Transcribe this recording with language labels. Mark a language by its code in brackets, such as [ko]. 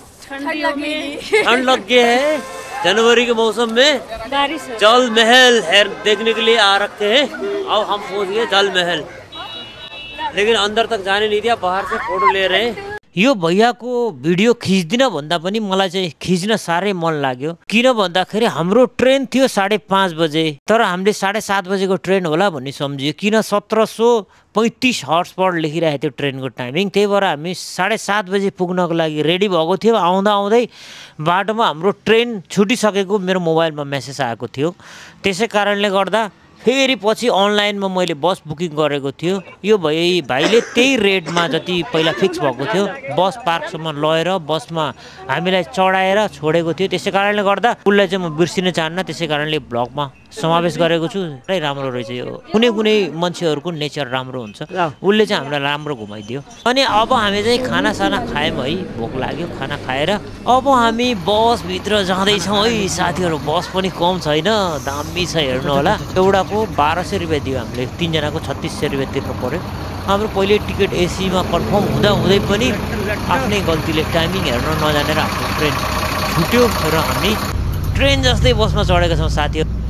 [hi] ठंड लग गया है, जनवरी के मौसम में जल महल देखने के लिए आ रखे हैं। अब हम पहुंच गए जल महल, लेकिन अंदर तक जाने नहीं दिया, बाहर से फोटो ले रहे हैं। [ne] यो भैयाको भिडियो खिच्दिन भन्दा पनि मलाई चाहिँ खिच्न साह्रै मन लाग्यो। किन भन्दाखेरि हाम्रो ट्रेन थियो 5:30 बजे, तर हामीले 7:30 बजेको ट्रेन होला भन्ने सम्झियो। किन 1735 हर्स पर लेखिरहेको थियो ट्रेनको टाइमिङ। त्यही भएर हामी 7:30 बजे पुग्नको लागि रेडी भएको थियो। आउँदा आउँदै बाटोमा हाम्रो ट्रेन छुटिसकेको मेरो मोबाइलमा मेसेज आएको थियो। त्यसै कारणले गर्दा फेरि पछि अनलाइनमा मैले बस बुकिङ गरेको थियो। यो भाइले त्यही रेटमा जति पहिला फिक्स भएको थियो बस पार्कसम्म लगेर बसमा हामीलाई चढाएर छोडेको थियो। त्यसै कारणले गर्दा उसलाई चाहिँ म बिर्सिन चाहन्न, त्यसै कारणले ब्लगमा समावेश गरेको छु। पुरै राम्रो रहेछ यो। कुनै कुनै मान्छेहरूको नेचर राम्रो हुन्छ, उसले चाहिँ हामीलाई राम्रो घुमाइदियो। अनि अब हामी चाहिँ खानासाना खायौँ है, भोक लाग्यो। खाना खाएर अब हामी बसभित्र जाँदैछौँ है साथीहरू। बस पनि कम छैन, दामी छ, हेर्नु होला। एउटाको 1200 रुपियाँ दियो हामीले, 3 जनाको 3600 रुपियाँ तिर्नु पर्यो। हाम्रो पहिले टिकट एसीमा कन्फर्म हुँदै पनि आफ्नै गल्तीले टाइमिङ हेर्न नजानेर हाम्रो ट्रेन छुट्यो र हामी ट्रेन जस्तै बसमा चढेका छौँ साथीहरू।